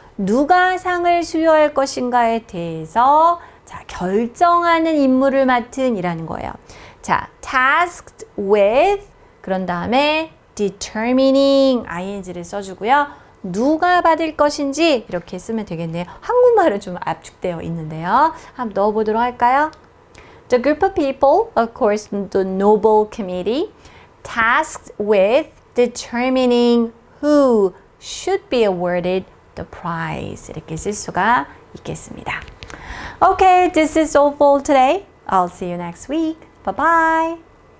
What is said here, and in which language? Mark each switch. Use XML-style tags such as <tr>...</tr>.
<ko>누가 상을 수여할 것인가에 대해서 자, 결정하는 임무를 맡은 이라는 거예요. 자,</ko> <en>tasked with,</en> <ko>그런 다음에 determining, ing를 써주고요. 누가 받을 것인지 이렇게 쓰면 되겠네요. 한국말은 좀 압축되어 있는데요. 한번 넣어보도록 할까요?</ko> <en>The group of people, of course, the Nobel Committee, tasked with determining who should be awarded the prize.</en> <ko>이렇게 쓸 수가 있겠습니다.</ko> <en>Okay, this is all for today. I'll see you next week. Bye-bye.</en>